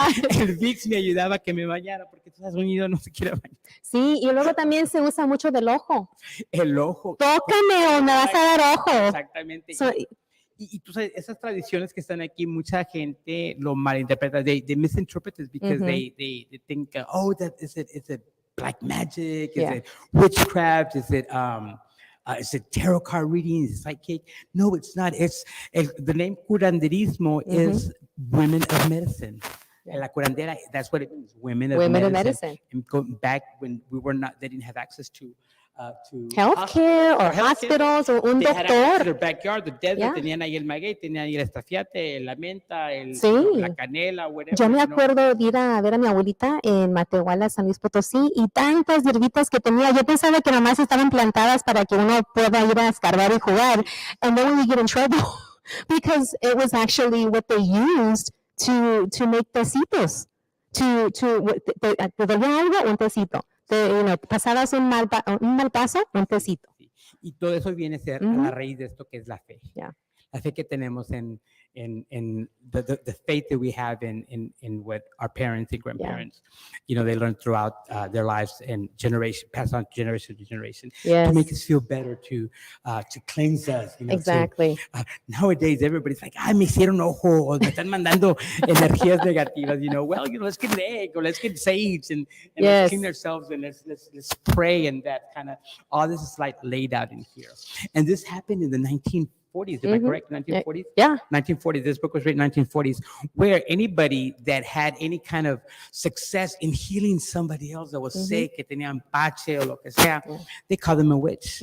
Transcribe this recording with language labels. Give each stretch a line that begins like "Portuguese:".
Spanish: El Vicks me ayudaba a que me bañara, porque tú has unido, no se quiere bañar. Sí, y luego también se usa mucho del ojo. El ojo. Tócame o me vas a dar ojo. Exactamente.
English: So,
Spanish: Y tú sabes, esas tradiciones que están aquí, mucha gente lo malinterpreta.
English: They misinterpret it because they think, oh, that is it black magic? Is Yeah. it witchcraft? Is it tarot card reading? Is it psychic? No, it's not. The name curanderismo is women of medicine. Yeah. La curandera, that's what it means, women of medicine. And back when they didn't have access to healthcare or hospitals
Spanish: o un doctor.
English: Their backyard, the desert, Yeah.
Spanish: tenían ahí el maguey, tenían ahí el estafiate, la menta, Sí. la canela, whatever. Yo me acuerdo de ir a ver a mi abuelita en Matehuala, San Luis Potosí, y tantas hierbitas que tenía. Yo pensaba que nomás estaban plantadas para que uno pueda ir a escarbar y jugar.
English: And then we get in trouble because it was actually what they used to make tecitos.
Spanish: Te dolía algo, un tecito. Pasabas un mal paso, un tecito. Y todo eso viene a ser a la raíz de esto que es la fe.
English: Yeah.
Spanish: La fe que tenemos en
English: the faith that we have in what our parents and grandparents, they learned throughout their lives and pass on generation to generation to make us feel better, to cleanse us. Exactly. Nowadays, everybody's like,
Spanish: me hicieron ojo, o me están mandando energías negativas.
English: Let's get an egg or let's get sage and let's clean ourselves and let's pray, and that kind of all this is like laid out in here. And this happened in the 1940s, am I correct? 1940s? Yeah. 1940s. This book was written in 1940s, where anybody that had any kind of success in healing somebody else that was sick,
Spanish: que tenía empache o lo que sea,
English: they called them a witch.